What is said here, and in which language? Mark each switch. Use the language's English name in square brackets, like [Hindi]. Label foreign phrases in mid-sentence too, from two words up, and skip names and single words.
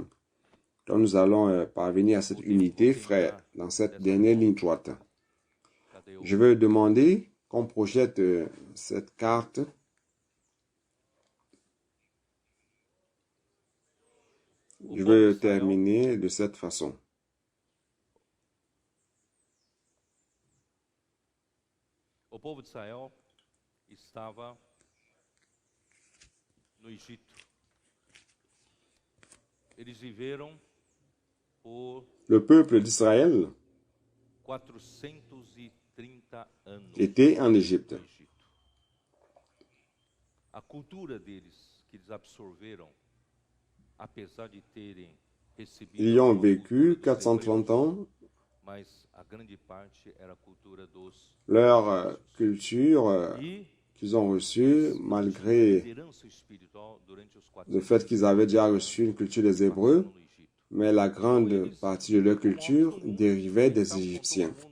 [French] Donc nous allons parvenir à cette unité, frère, dans cette dernière ligne droite. Je veux demander qu'on projette cette carte. Je veux terminer de cette façon. [Portuguese] O povo de Israel estava no Egito. Eles viveram por [French] le peuple d'Israël [Portuguese] 430 anos [French] était en Égypte. [Portuguese] A cultura deles que eles absorveram, apesar de terem recebido [French] Ils y ont vécu 430 ans. Leur culture qu'ils ont reçue, malgré le fait qu'ils avaient déjà reçu une culture des Hébreux, mais la grande partie de leur culture dérivait des Égyptiens.